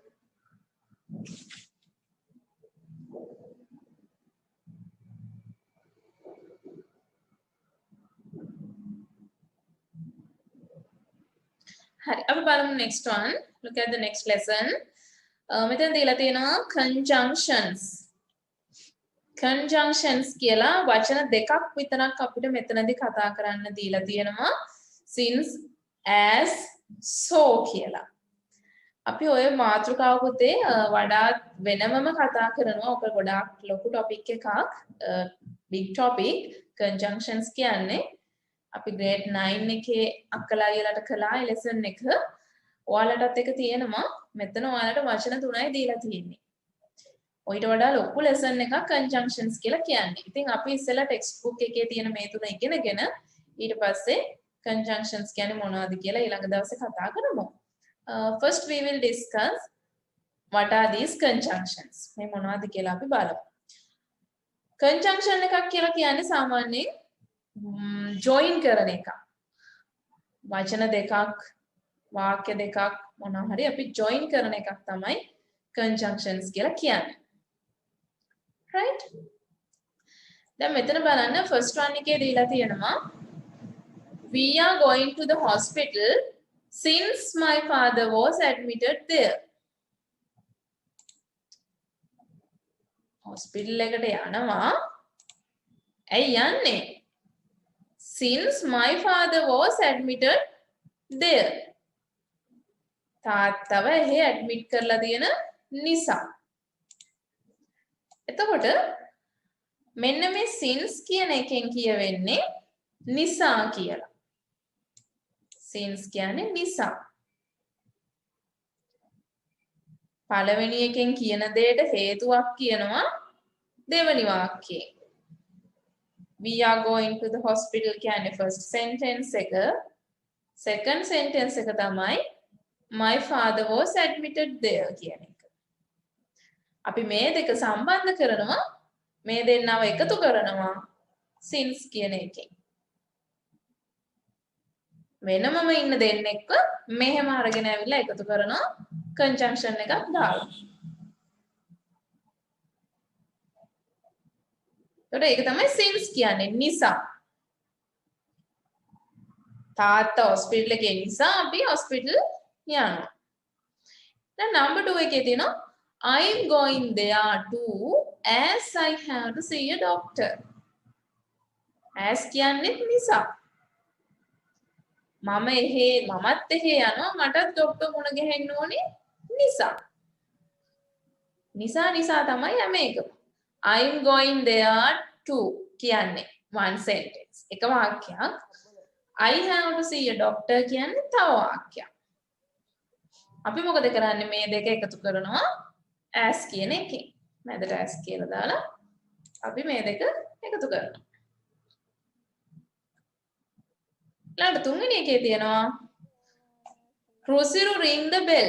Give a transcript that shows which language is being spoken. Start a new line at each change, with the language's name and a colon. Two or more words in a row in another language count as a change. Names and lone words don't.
Sinhala: හරි අපි බලමු
English: next one. Look at the next lesson.
Sinhala: මෙතන දීලා තියෙනවා conjunctions. Conjunctions කියලා වචන දෙකක් විතරක් අපිට මෙතනදී කතා කරන්න දීලා තියෙනවා. Since, as, so කියලා. අපි ඔය මාතෘකාව පුතේ වඩාත් වෙනමම කතා කරනවා. ඔක ගොඩාක් ලොකු topic එකක්.
English: big topic.
Sinhala: Conjunctions කියන්නේ අපි grade 9 එකේ අක්කලා ඊළට කළා ඒ lesson එක. ඔයාලටත් එක තියෙනවා. මෙතන ඔයාලට වචන තුනයි දීලා තියෙන්නේ. ඔයිට වඩා ලොකු lesson එකක් conjunctions කියලා කියන්නේ. ඉතින් අපි ඉස්සෙල්ලා
English: text book
Sinhala: එකේ තියෙන මේ තුන ඉගෙනගෙන ඊට පස්සේ conjunctions කියන්නේ මොනවද කියලා ඊළඟ දවසේ කතා කරමු.
English: First we will discuss what are these conjunctions.
Sinhala: මේ මොනවද කියලා අපි බලමු. Conjunction එකක් කියලා කියන්නේ සාමාන්‍යයෙන් join කරන එක. වචන දෙකක් වාක්‍ය දෙකක් මොනවා හරි අපි join කරන එකක් තමයි conjunctions කියලා කියන්නේ.
English: Right?
Sinhala: දැන් මෙතන බලන්න
English: first one
Sinhala: එකේ දීලා තියෙනවා
English: we are going to the hospital since my father was admitted there.
Sinhala: hospital එකට යනවා. ඇයි යන්නේ?
English: Since my father was admitted there.
Sinhala: තාත්තව එහි ඇඩ්මිට් කරලා තියෙන නිසා. එතකොට මෙන්න මේ since කියන එකෙන් කියවෙන්නේ නිසා කියලා. since කියන්නේ නිසා. පළවෙනි එකෙන් කියන දෙයට හේතුවක් කියනවා දෙවෙනි වාක්‍යයෙන්.
English: We are going to the hospital කියන්නේ first sentence එක. Second sentence එක තමයි my father was admitted there
Sinhala: කියන එක. අපි මේ දෙක සම්බන්ධ කරනවා මේ දෙන්නව එකතු කරනවා since කියන එකෙන්. වෙනමම ඉන්න දෙන්නෙක්ව මෙහෙම අරගෙන ඇවිල්ලා එකතු කරනවා conjunction එකක් දාලා. එතකොට ඒක තමයි since කියන්නේ නිසා. තාත්තා hospital එකේ නිසා අපි hospital යනවා.
English: දැන් number 2
Sinhala: එකේ තියෙනවා
English: I'm going there too as I have to see a doctor.
Sinhala: as කියන්නේ නිසා. මමත් එහෙ යනවා මටත් ડોක්ටර් මුණ ගැහෙන්න ඕනේ නිසා. නිසා තමයි හැම එකම.
English: I'm going there to කියන්නේ one sentence.
Sinhala: එක වාක්‍යයක්.
English: I have to see a doctor
Sinhala: කියන්නේ තව වාක්‍යයක්. අපි මොකද කරන්නේ මේ දෙක එකතු කරනවා as කියන එකෙන්. මැදට as කියලා දාලා අපි මේ දෙක එකතු කරනවා. ඊළඟ තුන්වෙනි එකේ තියෙනවා Rusiru
English: ring the bell.